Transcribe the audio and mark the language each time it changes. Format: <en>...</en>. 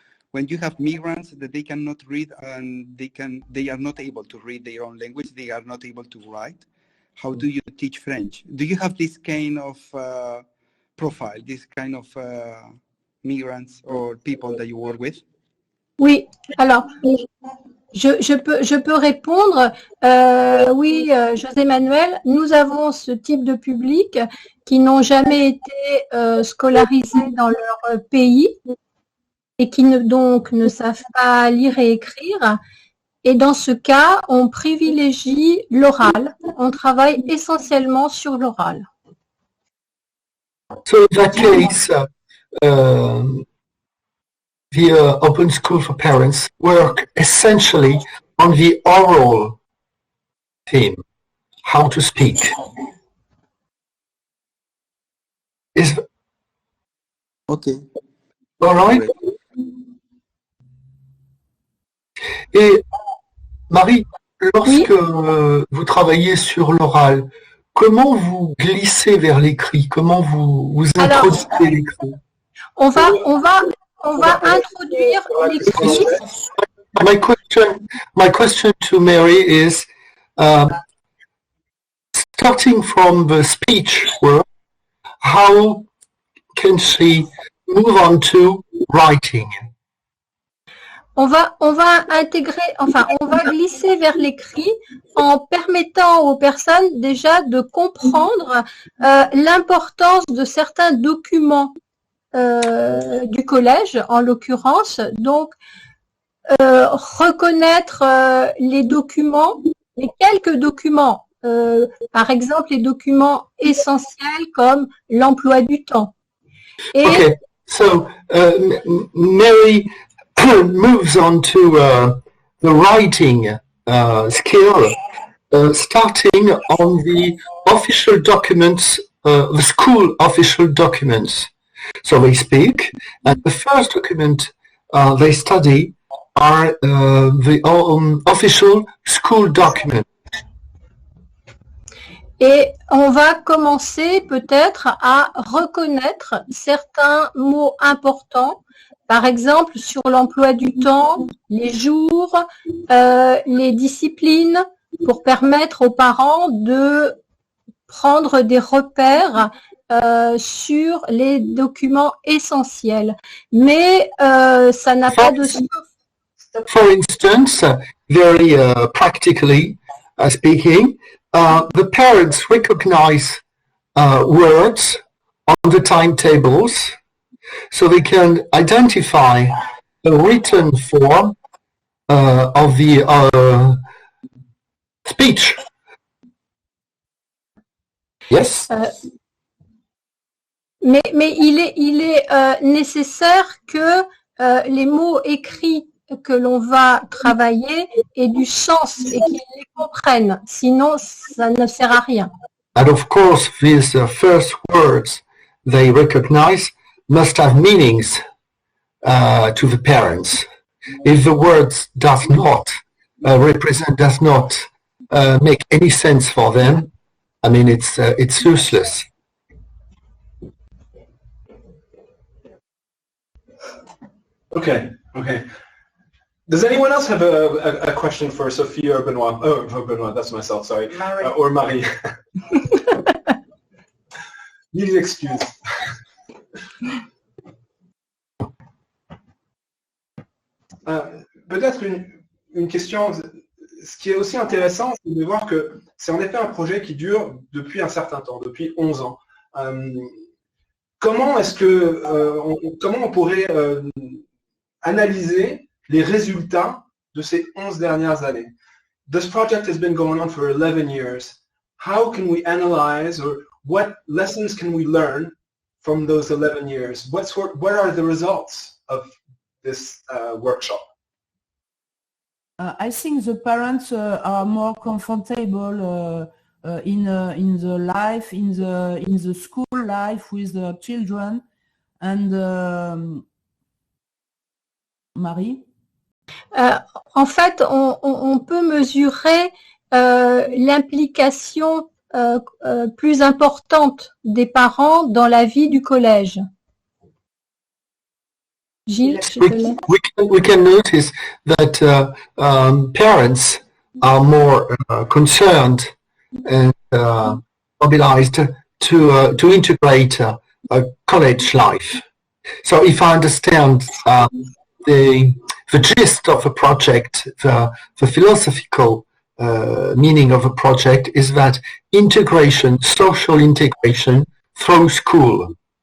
<en>When you have migrants that they cannot read and they are not able to read their own language, they are not able to write. How do you teach French? Do you have this kind of profile, this kind of migrants or people that you work with?</en> <fr>Oui, alors, je peux répondre. Oui, José Manuel, nous avons ce type de public qui n'ont jamais été scolarisés dans leur pays et qui donc ne savent pas lire et écrire. Et dans ce cas, on privilégie l'oral. On travaille essentiellement sur l'oral.</fr> <en>So in that case, the Open School for Parents work essentially on the oral theme, how to speak. Is okay. All right?</en> <fr>Et Marie, lorsque vous travaillez sur l'oral, comment vous glissez vers l'écrit? Comment vous introduisez l'écrit? On va introduire l'écrit.</fr> <en>My question to Mary is, starting from the speech work, how can she move on to writing?</en> <fr>On va intégrer, enfin, on va glisser vers l'écrit en permettant aux personnes déjà de comprendre l'importance de certains documents du collège, en l'occurrence. Donc, reconnaître les documents, les quelques documents par exemple, les documents essentiels comme l'emploi du temps. Et</fr> <en>Okay, so Mary moves on to the writing skill, starting on the official documents, the school official documents. So they speak, and the first document they study are the official school documents.</en> <fr>Et on va commencer peut-être à reconnaître certains mots importants, par exemple sur l'emploi du temps, les jours, les disciplines, pour permettre aux parents de prendre des repères sur les documents essentiels. Mais ça n'a pas de sens.</fr> <en>For instance, very practically speaking, the parents recognize words on the timetables, so they can identify a written form of the speech. Yes?</en> <fr>Mais il est nécessaire que les mots écrits que l'on va travailler aient du sens et qu'ils les comprennent. Sinon, ça ne sert à rien.</fr> <en>And of course, these first words they recognize must have meanings to the parents. If the words does not make any sense for them, I mean, it's useless. Okay. Does anyone else have a question for Sophie or Benoit? Oh, for Benoit, that's myself, sorry. Marie. Or Marie.</en> <fr>Mille excuses. Peut-être une question, ce qui est aussi intéressant, c'est de voir que c'est en effet un projet qui dure depuis un certain temps, depuis 11 ans. Comment on pourrait analyser les résultats de ces 11 dernières années?</fr> <en>This project has been going on for 11 years. How can we analyze, or what lessons can we learn from those 11 years? What are the results of this workshop? I think the parents are more comfortable in the life, in the school life with the children. And Marie?</en> <fr>En fait, on peut mesurer l'implication plus importante des parents dans la vie du collège. Gilles, je te laisse.</fr> <en>We can notice that parents are more concerned and mobilized to integrate college life. So if I understand the gist of a project, the philosophical meaning of a project is that integration, social integration through school.</en>